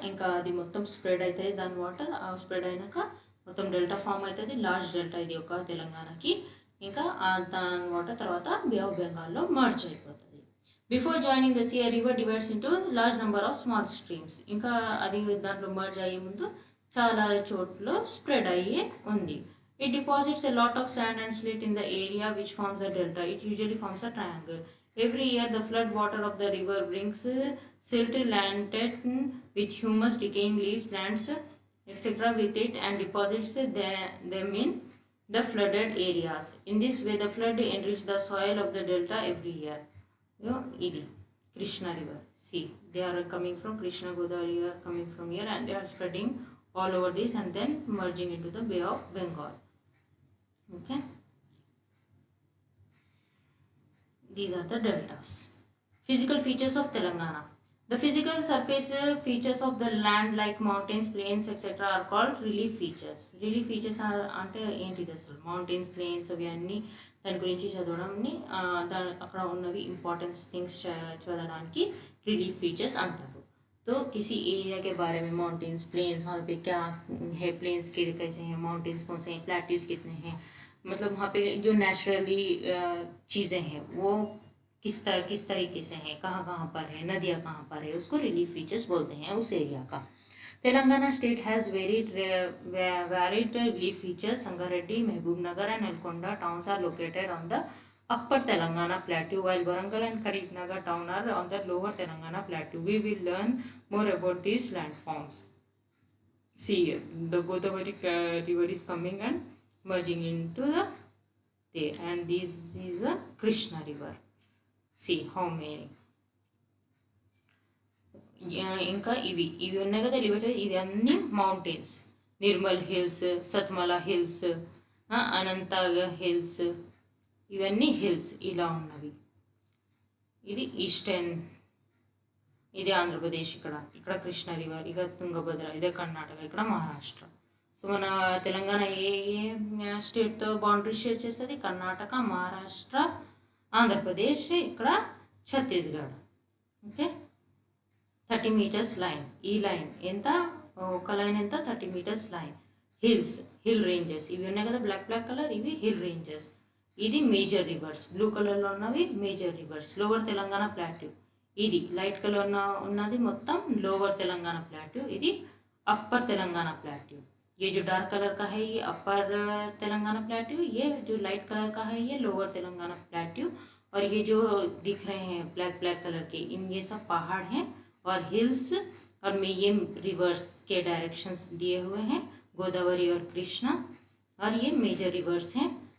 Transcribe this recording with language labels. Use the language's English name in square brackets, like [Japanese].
[Telugu] ఇంకా అది మొత్తం స్ప్రెడ్ అవుతుంది, దాని వాటర్ స్ప్రెడ్ అయినాక మొత్తం డెల్టా ఫామ్ అవుతుంది, లార్జ్ డెల్టా ఇది ఒక తెలంగాణకి. ఇంకా దాని వాటర్ తర్వాత బే ఆఫ్ బెంగాల్లో మర్జ్ అయిపోతుంది. [English] Before joining the sea river divides into large number of small streams. [Telugu] ఇంకా అది దాంట్లో మర్జ్ అయ్యే ముందు చాలా చోట్ల స్ప్రెడ్ అయ్యి ఉంది. [English] It deposits a lot of sand and slate in the area which forms a delta. It usually forms a triangle. Every year the flood water of the river brings silt laden with humus, decaying leaves, plants, etc. with it and deposits them in the flooded areas. In this way the flood enriches the soil of the delta every year. [Telugu] Idi [English] Krishna river. See, they are coming from Krishna, Godavari are coming from here and they are spreading all over this and then merging into the Bay of Bengal. Okay, these are the deltas. Physical features of Telangana. The physical surface features of the land like mountains, plains, etc. are called relief features. [Telugu] Relief features అంటే ఏంటిది అసలు? Mountains, planes అవి అన్నీ దాని గురించి చదవడంని అక్కడ ఉన్నవి importance things చదవడానికి రిలీఫ్ ఫీచర్స్ అంటారు. [Hindi] तो किसी एरिया के बारे में, माउंटेन्स, प्लेन्स, वहाँ पे क्या है, प्लेन्स के कैसे हैं, माउंटेन्स कौन से हैं, प्लेट्यूज कितने हैं, मतलब वहाँ पे जो नेचुरली चीज़ें हैं वो किस तरीके से हैं, कहाँ कहाँ पर है, नदियाँ कहाँ पर है, उसको रिलीफ फीचर्स बोलते हैं उस एरिया का. [English] Telangana state has varied relief features. Sangareddy, Mahbubnagar and Nelkonda towns are located on the upper Telangana plateau, while Warangal and Karimnagar town are on the lower Telangana plateau. We will learn more about these landforms. See, the Godavari river is coming and merging into there, and this is the Krishna river. See how many. [Telugu] ఇంకా ఇవి ఉన్నాయి కదా elevated, ఇది అన్ని mountains. Nirmal hills, Satmala hills, అనంతాగ hills, ఇవన్నీ hills ఇలా ఉన్నవి. ఇది ఈస్టర్న్, ఇది ఆంధ్రప్రదేశ్, ఇక్కడ కృష్ణ రివర్, ఇక తుంగభద్ర, ఇదే కర్ణాటక, ఇక్కడ మహారాష్ట్ర. సో మన తెలంగాణ ఏ స్టేట్తో బౌండరీ షేర్ చేస్తుంది? కర్ణాటక, మహారాష్ట్ర, ఆంధ్రప్రదేశ్, ఇక్కడ ఛత్తీస్గఢ్. Okay, 30 meters line. ఈ లైన్ ఎంత, ఒక లైన్ ఎంత, 30 meters line. Hills, hill ranges ఇవి ఉన్నాయి కదా బ్లాక్ బ్లాక్ కలర్, ఇవి హిల్ రేంజెస్. ఇది మేజర్ రివర్స్, బ్లూ కలర్లో ఉన్నవి major reverse. Lower Telangana plateau. ఇది లైట్ కలర్ ఉన్నది మొత్తం [English] lower Telangana plateau, [Telugu] ఇది [English] Upper Telangana plateau. [Hindi] ये जो डार्क कलर का है ये अपर तेलंगाना प्लेट्यू, ये जो लाइट कलर का है ये लोअर तेलंगाना प्लेट्यू. और ये जो दिख रहे हैं ब्लैक ब्लैक कलर के, इन ये सब पहाड़ हैं और हिल्स, और में ये रिवर्स के डायरेक्शंस दिए हुए हैं, गोदावरी और कृष्णा, और ये मेजर रिवर्स हैं.